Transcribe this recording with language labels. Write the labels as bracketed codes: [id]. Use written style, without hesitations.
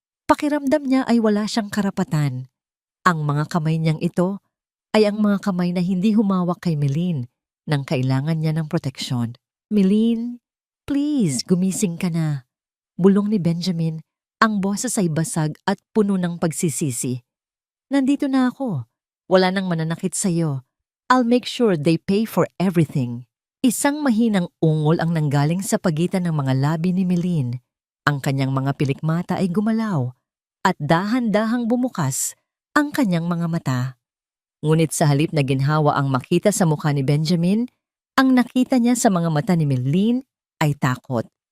[tl] Pakiramdam niya ay wala siyang karapatan. Ang mga kamay niyang ito ay ang mga kamay na hindi humawak kay Meline nang kailangan niya ng proteksyon. Meline, please, gumising ka na. Bulong ni Benjamin, ang boses ay basag at puno ng pagsisisi. Nandito na ako. Wala nang mananakit sa'yo. [en] I'll make sure they pay for everything. [tl] Isang mahinang ungol ang nanggaling sa pagitan ng mga labi ni Meline. Ang kanyang mga pilikmata ay gumalaw at dahan-dahang bumukas ang kanyang mga mata. Ngunit sa halip na ginhawa ang makita sa mukha ni Benjamin, ang nakita niya sa mga mata ni Meline ay takot.